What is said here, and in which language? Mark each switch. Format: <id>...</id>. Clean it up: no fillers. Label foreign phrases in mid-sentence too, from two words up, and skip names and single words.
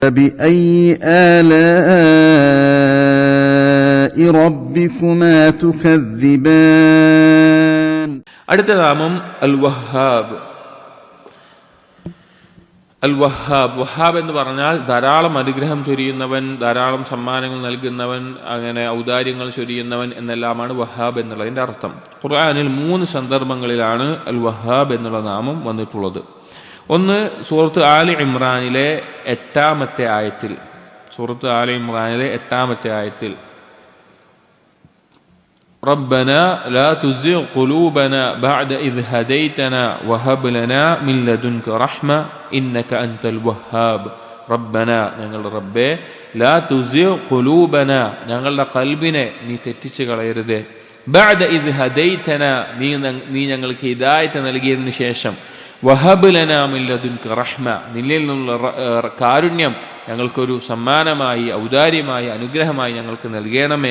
<ar>فبأي آلاء ربكما تكذبان.</ar> <ml>അടുത്ത നാമം അൽ വഹാബ്. അൽ വഹാബ്, വഹാബ് എന്ന് പറഞ്ഞാൽ ധാരാളം അനുഗ്രഹം ചൊരിയുന്നവൻ, ധാരാളം സമ്മാനങ്ങൾ നൽകുന്നവൻ, അങ്ങനെ ഔദാര്യങ്ങൾ ചൊരിയുന്നവൻ എന്നെല്ലാമാണ് വഹാബ് എന്നുള്ളതിൻ്റെ അർത്ഥം. ഖുർആനിൽ 3 സന്ദർഭങ്ങളിലാണ് അൽ വഹാബ് എന്നുള്ള നാമം വന്നിട്ടുള്ളത്. ഒന്ന് സൂറത്ത് ആലി ഇമ്രാനിലെ 8-ാമത്തെ ആയത്തിൽ, സൂറത്ത് ആലി ഇമ്രാനിലെ 8-ാമത്തെ ആയത്തിൽ</ml> <ar>ربنا لا تزغ قلوبنا بعد إذ هديتنا وهب لنا من لدنك رحمة إنك أنت الوهاب.</ar> <ml>റബ്ബന, ഞങ്ങളുടെ റബ്ബേ,</ml> <ar>لا تزغ قلوبنا,</ar> <ml>ഞങ്ങളുടെ കൽബിനെ നീ തെറ്റിച്ച് കളയരുതേ,</ml> <ar>بعد إذ هديتنا,</ar> <ml>നീ ഞങ്ങൾക്ക് ഹിദായത്ത് നൽകിയതിനു ശേഷം,</ml> <ar>وهب لنا من لدنك رحمة,</ar> <ml>നിന്നിൽ നിന്നുള്ള കാരുണ്യം ഞങ്ങൾക്കൊരു സമ്മാനമായി, ഔദാര്യമായി, അനുഗ്രഹമായി ഞങ്ങൾക്ക് നൽകണമേ.</ml>